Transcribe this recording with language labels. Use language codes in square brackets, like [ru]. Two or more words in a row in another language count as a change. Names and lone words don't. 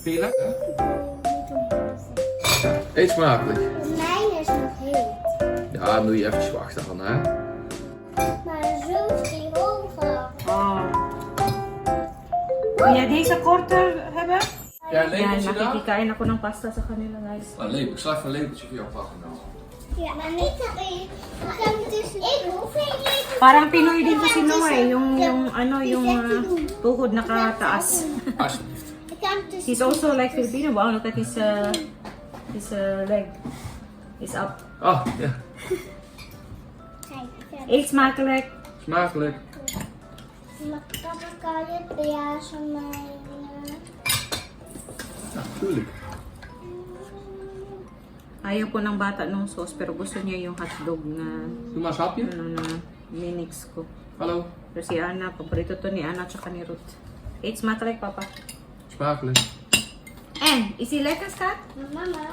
[nl] Vind je lekker? Eet smakelijk. Mijn is nog heet. Ja, dan doe je even wachten dan, hè? Maar zo is die hoger. Oh. Wil jij deze korter hebben? Ja, een [tl] Yan, [nl] lepeltje dan? [tl] nakikikain ako ng pasta sa kanila, guys. [nl] Ik zal even een lepeltje voor jou pakken dan. Ja, maar niet dat ik hoef geen eten. [tl] Parang Pinoy din kasi Noah, yung tuhod nakataas. [nl] Alsjeblieft. Ik kan dus [en] He's also like Filipino. Wow, look at his leg. Is up. [nl] Oh, ja. kijken. Eet smakelijk. Smakelijk. Maar papa kan je bejazen mij. Ja, tuurlijk. [tl] Ayaw po ng bata nung sauce, pero gusto niya yung hotdog na, [nl] Doe maar een hapje. [tl] na minix ko. [nl] Hallo. [tl] Pero si Anna, paborito to ni Anna tsaka ni Ruth. [nl] Eet smakelijk, papa. Smakelijk. [en] And, is he lekker, Scott? Mama.